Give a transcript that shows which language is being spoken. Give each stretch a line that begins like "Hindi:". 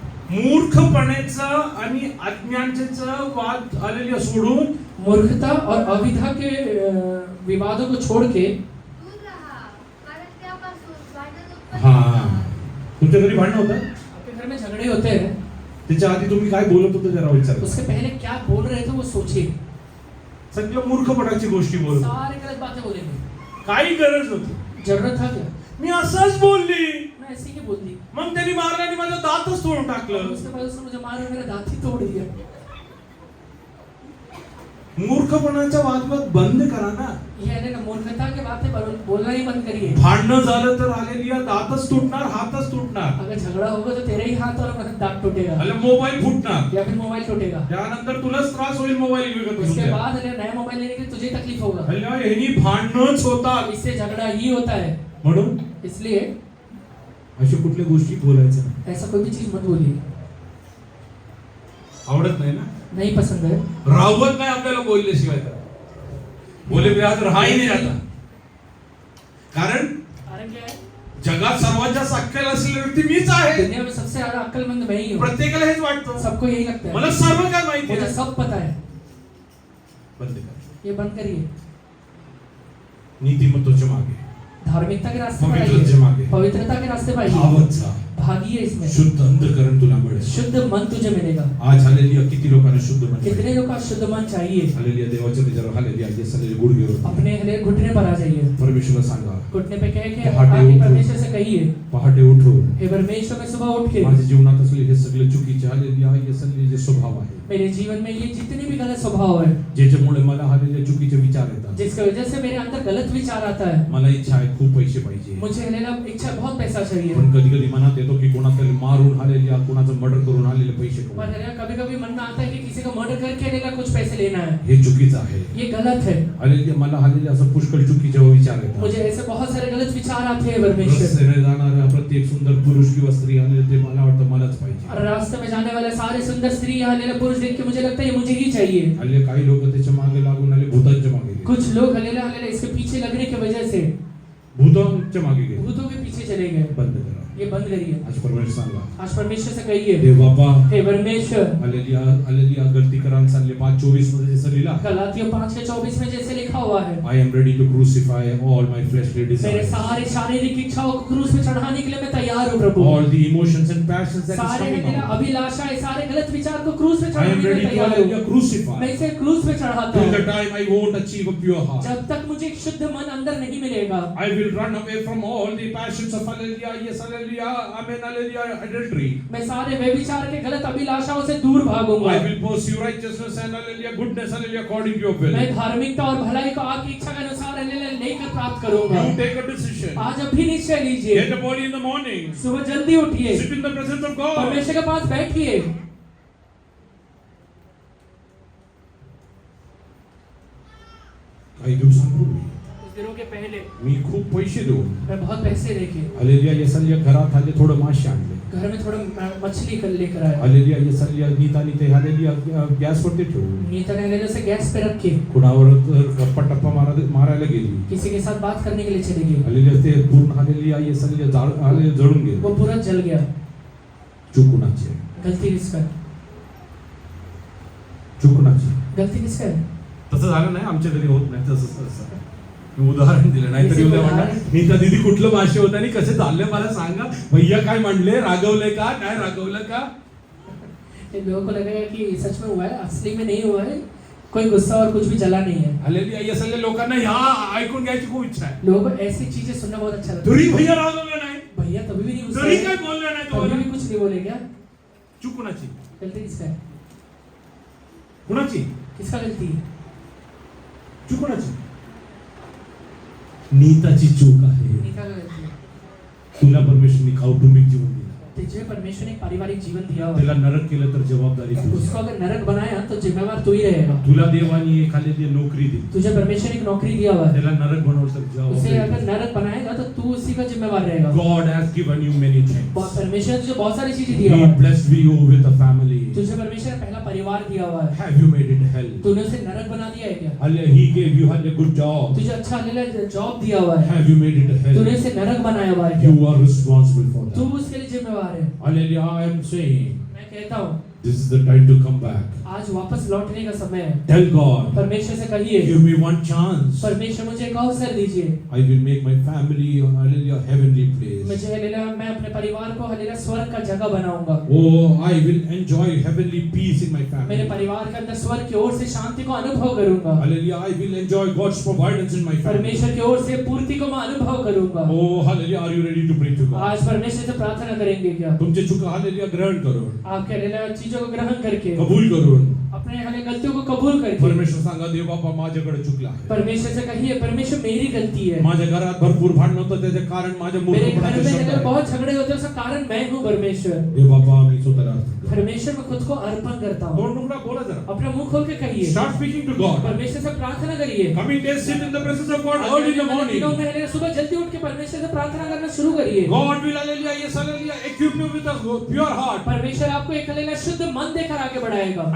Marathi: मूर्खपणाच्या व अज्ञानाच्या मूर्खपणाचं आणि अज्ञानाचं वाद आलेली सोडून
Hindi: मूर्खता और अविधा के विवादों को छोड़ के
Marathi: दूर रहा, कारण त्यापासून भांडण उत्पन्न हा होतात. तुमच्या घरी भांडण होतं.
Hindi: आपके घर में झगड़े होते हैं.
Marathi: त्याच्या आधी तुम्ही काय बोलत होते जरा विचार.
Hindi: उसके पहले क्या बोल रहे थे वो सोचिए.
Marathi: सगळं मूर्खपणाची गोष्टी बोलत होते.
Hindi: सारे गलत बातें बोलेंगे.
Marathi: काही गरज नव्हती.
Hindi: जरूरत था क्या?
Marathi: मी असंच बोलली.
Hindi: मैं ऐसे ही बोल दी.
Marathi: मग त्यांनी मारल्याने माझं दातच तोडून टाकलं.
Hindi: उसके बाद उसने मुझे मारा, मेरा दांत ही तोड़ दिया.
Marathi: मूर्खपणाचा वादविवाद बंद करा ना.
Hindi: ये है ना मूर्खता के बातें बोलना ही बंद करिए.
Marathi: भांडणं झालं तर आलेली दातच तुटणार, हातच तुटणार.
Hindi: अगर झगड़ा होगा तो तेरे ही हाथ और दांत टूटेगा
Marathi: अरे मोबाईल फुटणार.
Hindi: या फिर मोबाइल टूटेगा.
Marathi: त्यानंतर तुलाच त्रास होईल मोबाईल विकत
Hindi: उसके
Marathi: घेऊन.
Hindi: बाद अगर नया मोबाइल लेने के लिए तुझे तकलीफ होगा.
Marathi: ह्यांनी भांडणच होतात.
Hindi: इससे झगड़ा ही होता है.
Marathi: म्हणून
Hindi: इसलिए
Marathi: अशी कुठल्या गोष्टी बोलायचं नाही.
Hindi: ऐसा कोई भी चीज मत बोलिए.
Marathi: आवडत नाही ना.
Hindi: नहीं पसंद है.
Marathi: राहवत नाही आपल्याला बोलल्याशिवाय. तर बोले बिहार राहाही नाही आता. कारण
Hindi: कारण क्या है?
Marathi: जगात सर्वात जास्त अक्कल असलेली व्यक्ती मीच आहे.
Hindi: दुनिया में सबसे ज्यादा अक्लमंद मैं ही हूँ.
Marathi: प्रत्येकाला हेच वाटतं.
Hindi: सबको यही लगता है.
Marathi: मला सर्व काय माहिती
Hindi: मुझे
Marathi: आहे.
Hindi: सब पता है.
Marathi: बंद कर.
Hindi: ये बंद करिए.
Marathi: नीतिमत्वाच्या मागे
Hindi: धार्मिकता के रास्ते पर
Marathi: पवित्रतेच्या मागे
Hindi: आइए. पवित्रता के रास्ते पर आइए.
Marathi: धावत जा.
Hindi: भागिए इसमें.
Marathi: शुद्ध अंतःकरण तुला मिळेल.
Hindi: शुद्ध मन तुझे मिलेगा.
Marathi: आज हालेलुया किती लोकांना शुद्ध मन मिळेल.
Hindi: कितने लोग का शुद्ध मन चाहिए.
Marathi: हालेलुया देवाच्या त्याच्यावर हालेलुया येस हालेलुया गुडघेवर
Hindi: अपने हले घुटने पर आ जाइए.
Marathi: परमेश्वराला सांगा.
Hindi: घुटने पे कह के
Marathi: पहाटे
Hindi: आके उठो. परमेश्वर से कहिए,
Marathi: पहाटे उठून
Hindi: हे परमेश्वर मैं सुबह उठ के
Marathi: माझ्या जीवनात असलेले हे सगळे चुकीचे हालेलुया हे सगळे जे स्वभाव आहे
Hindi: मेरे जीवन में ये जितने भी गलत स्वभाव है
Marathi: ज्याच्यामुळे मला हालेलुया चुकीचे विचार येतात.
Hindi: जिसकी वजह से मेरे अंदर गलत विचार आता है.
Marathi: मला इच्छा आहे खूप पैसे पाहिजे.
Hindi: मुझे हलेला इच्छा बहुत पैसा चाहिए.
Marathi: पण कधी कधी मनात येतो की कोणातरी मारून हालेलुया कोणाचं मर्डर करून आलेले पैसे
Hindi: पर
Marathi: कमवा.
Hindi: हलेला कभी कभी मन में आता है कि किसी का मर्डर करके हलेला कुछ पैसे लेना है.
Marathi: हे चुकीचं आहे.
Hindi: ये गलत है.
Marathi: हालेलुया मला हालेलुया असं पुष्कळ चुकीचे विचार येतात.
Hindi: मुझे ऐसे बहुत सारे गलत विचार आते हैं परमेश्वर.
Marathi: रस्त्याने जाणारा प्रत्येक सुंदर पुरुष किंवा स्त्री हालेलुया ते मला वाटतं मलाच पाहिजे.
Hindi: और रास्ते में जाने वाले सारे सुंदर स्त्री हलेला पुरुष देख के मुझे लगता है ये मुझे ही चाहिए.
Marathi: हालेलुया काही लोक त्याच्या मागे लागून आले भूतांच्या मागे गेले.
Hindi: कुछ लोग हलेला हलेला इसके पीछे लगने की वजह से
Marathi: भूतांच्या मागे गेले.
Hindi: भूतों के पीछे चले गए.
Marathi: बंद करा.
Hindi: ये बंद करिए.
Marathi: आज परमेश्वर सांगा.
Hindi: आज परमेश्वर से कहिए,
Marathi: देव बाबा
Hindi: हे परमेश्वर.
Marathi: हालेलुया हालेलुया गलती करान सांगले 5:24 मध्ये जसं लिहिला
Hindi: गलातियों 5:24 में जैसे लिखा हुआ है,
English: I am ready to crucify all my fleshly
Hindi: मेरे
English: desires.
Hindi: सारे शारीरिक इच्छाओं को क्रूस पे चढ़ाने के लिए मैं तैयार हूँ प्रभु.
English: All the emotions and passions that is
Hindi: सारे
English: coming
Hindi: मेरा
English: out.
Hindi: अभिलाषाएं, सारे गलत विचार को क्रूस पे
English: I
Hindi: चढ़ाने
English: am
Hindi: के लिए
English: ready to
Hindi: तैयार
English: hallelujah
Hindi: हूँ.
English: crucify.
Hindi: मैं इसे क्रूस पे चढ़ाता
English: Till the
Hindi: हूँ.
English: time I won't achieve a pure heart.
Hindi: जब तक मुझे एक शुद्ध मन अंदर नहीं मिलेगा,
English: I will run away from all the passions of hallelujah, yes hallelujah, amen hallelujah, adultery.
Hindi: मैं सारे व्यभिचार के गलत अभिलाषाओं से दूर भागूंगा.
English: I will pursue righteousness and hallelujah, goodness hallelujah, according to your will.
Hindi: मैं धार्मिकता और भलाई को आपकी इच्छा के अनुसार लेकर प्राप्त करूंगा.
English: You take a decision.
Hindi: आज अभी निश्चय लीजिए.
English: Get up early in the morning.
Hindi: सुबह जल्दी उठिए.
English: Sit in the presence of God.
Hindi: परमेश्वर के पास बैठिए.
Marathi: काही दिवसांपूर्वी
Hindi: कुछ दिनों के पहले
Marathi: मी खूप पैसे देऊन
Hindi: मैं बहुत पैसे लेके
Marathi: हालेलुया येसलिया घरात आले थोडं मासे आणले.
Hindi: घर में थोड़ा मछली कर लेकर आया.
Marathi: हालेलुया येसलिया नीतानी ते हालेलुया गॅसवरती ठेवून
Hindi: नीता ने लेने से गैस पे रखे,
Marathi: कुणावर गप्पा टप्पा मारायला गेली.
Hindi: किसी के साथ बात करने के लिए चली गई.
Marathi: हालेलुया ते पूर्ण हालेलुया येसलिया हालेलुया जळून गेले.
Hindi: वो पूरा जल गया.
Marathi: चुकुनाचे
Hindi: गलती किसका है?
Marathi: चुकुनाचे
Hindi: गलती किसका है?
Marathi: तसं झालं नाही. आमच्या घरी होत नाही तसं. मी उदाहरण दिलं नाही तरी उद्या म्हणणार उदाहरण. नीता दीदी कुठलं मासे होतं आणि कसे चालले मला सांगा. भैया काय म्हणले, रागवले का, काय रागवलं का?
Hindi: इन लोगों को लगेगा कि सच में हुआ है, असली में नहीं हुआ है. कोई गुस्सा और कुछ भी जला नहीं है। हालेलुया.
Marathi: हे सगळे लोकांना ह्या ऐकून घ्यायची खूप इच्छा आहे.
Hindi: लोगों को ऐसी चीजें सुनना बहुत अच्छा लगता
Marathi: तरी भैया रागवले नाही,
Hindi: है। भैया तभी भी नहीं गुस्सा
Marathi: तरी
Hindi: है,
Marathi: काय बोलले नाही
Hindi: तभी
Marathi: तो.
Hindi: भी कुछ नहीं बोले क्या?
Marathi: चूक कुणाची?
Hindi: गलती किसका है?
Marathi: कुणाची?
Hindi: किसका गलती है?
Marathi: चूक कुणाची? नीताची चूक आहे.
Hindi: नीता का गलती है।
Marathi: तुला परमेश्वरने कौटुंबिक जीवन दिलं,
Hindi: तुझे परमेश्वर ने एक पारिवारिक जीवन दिया हुआ
Marathi: त्याला
Hindi: है।
Marathi: नरक केलं तर जबाबदारी तुझी.
Hindi: उसको अगर नरक बनाया तो जिम्मेवार तू ही रहेगा।
Marathi: तुला देवानी एखादी नोकरी दिली,
Hindi: तुझे परमेश्वर ने एक नौकरी दिया हुआ है,
Marathi: त्याला नरक बनवलं तर
Hindi: उसे
Marathi: जबाबदारी
Hindi: अगर
Marathi: तुझी.
Hindi: नरक बनाएगा तो तू उसी का जिम्मेवार रहेगा।
English: God has given you many things.
Hindi: परमेश्वर ने तुझे बहुत सारी चीजें दिया हुआ
English: He
Hindi: है।
English: blessed you with a family.
Hindi: तुझे परमेश्वर ने पहला परिवार दिया हुआ है।
English: Have you made it hell?
Hindi: तूने उसे नरक बना दिया है क्या?
English: He gave you a good job.
Hindi: तुझे अच्छा जॉब दिया हुआ है,
English: Have you made it hell?
Hindi: तूने उसे नरक बनाया हुआ है क्या?
English: You are responsible for
Hindi: तू
English: that.
Hindi: उसके लिए जिम्मेवार है।
English: Hallelujah. I am saying
Hindi: मैं कहता हूँ
English: this is the time to come back.
Hindi: आज वापस लौटने का समय है।
English: Tell God,
Hindi: परमेश्वर से कहिए,
English: give me one chance.
Hindi: परमेश्वर मुझे एक अवसर दीजिए।
English: I will make my family hallelujah heavenly place.
Hindi: मुझे हल्लेलुया, मैं अपने परिवार को हल्लेलुया स्वर्ग का जगह बनाऊंगा।
English: Oh, I will enjoy heavenly peace in my
Hindi: मेरे
English: family.
Hindi: परिवार के अंदर स्वर्ग की ओर से शांति को अनुभव करूंगा। Hallelujah.
English: I will enjoy God's providence in my family.
Hindi: परमेश्वर की ओर से पूर्ति को मैं अनुभव करूंगा। Oh, hallelujah.
English: Are you ready to pray to God?
Hindi: आज परमेश्वर से प्रार्थना करेंगे क्या?
Marathi: तुमचे चुका हालेलुया ग्रहण करून,
Hindi: आपके हल्लेलुया चीजों को ग्रहण करके,
Marathi: कबूल करून
Hindi: अपने हल्लेलुया गलतियों को कबूल करके,
Marathi: परमेश्वर सांगा देव बाबा माझ्याकडे चुकला आहे.
Hindi: परमेश्वर से कहिए, परमेश्वर मेरी गलती है।
Marathi: माझ्या घरात भरपूर भांडण होतं त्याचे कारण माझ्या
Hindi: मेरे घर
Marathi: मूर्खपणाचे
Hindi: में
Marathi: शब्द
Hindi: अगर
Marathi: आहे.
Hindi: बहुत झगड़े होते हैं उसका कारण मैं हूँ परमेश्वर।
Marathi: देव बाबा मी स्वतःला अर्पण करतो.
Hindi: परमेश्वर में खुद को अर्पण करता हूँ।
Marathi: दोन टुकड़ा बोला जरा.
Hindi: अपना मुंह खोल के कहिए,
English: Start speaking to God.
Hindi: परमेश्वर से प्रार्थना करिए।
English: Coming days sit in the presence of God early in the morning.
Hindi: दिनों में हल्लेलुया सुबह जल्दी उठ के परमेश्वर से प्रार्थना करना शुरू करिए।
English: God will hallelujah yes hallelujah equip you with a pure heart.
Hindi: परमेश्वर आपको एक हल्लेलुया शुद्ध मन देकर आगे बढ़ाएगा।